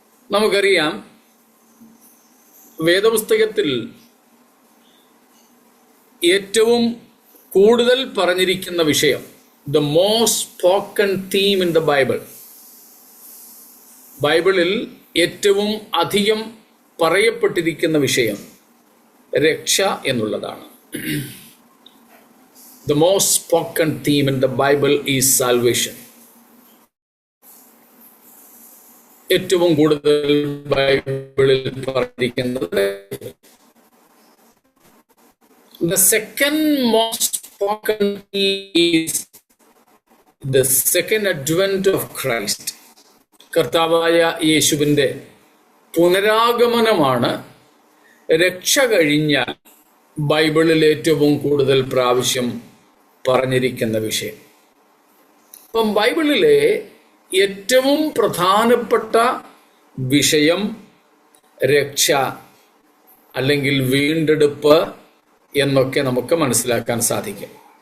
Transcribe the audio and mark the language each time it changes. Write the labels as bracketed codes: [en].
[ml] നമുക്കറിയാം, വേദപുസ്തകത്തിൽ ഏറ്റവും കൂടുതൽ പറഞ്ഞിരിക്കുന്ന വിഷയം, [en] the most spoken theme in the Bible, [ml] ബൈബിളിൽ ഏറ്റവും അധികം പറയപ്പെട്ടിരിക്കുന്ന വിഷയം രക്ഷ എന്നുള്ളതാണ്. [en] The most spoken theme in the Bible is salvation. [ml] ഏറ്റവും കൂടുതൽ ബൈബിളിൽ പറഞ്ഞിരിക്കുന്നത്. [en] The second most spoken is the second advent of Christ. [ml] കർത്താവായ യേശുവിൻ്റെ പുനരാഗമനമാണ് രക്ഷ കഴിഞ്ഞാൽ ബൈബിളിൽ ഏറ്റവും കൂടുതൽ പ്രാവശ്യം പറഞ്ഞിരിക്കുന്ന വിഷയം. അപ്പം ബൈബിളിലെ ഏറ്റവും പ്രധാനപ്പെട്ട വിഷയം രക്ഷ അല്ലെങ്കിൽ വീണ്ടെടുപ്പ് എന്നൊക്കെ നമുക്ക് മനസ്സിലാക്കാൻ സാധിക്കും.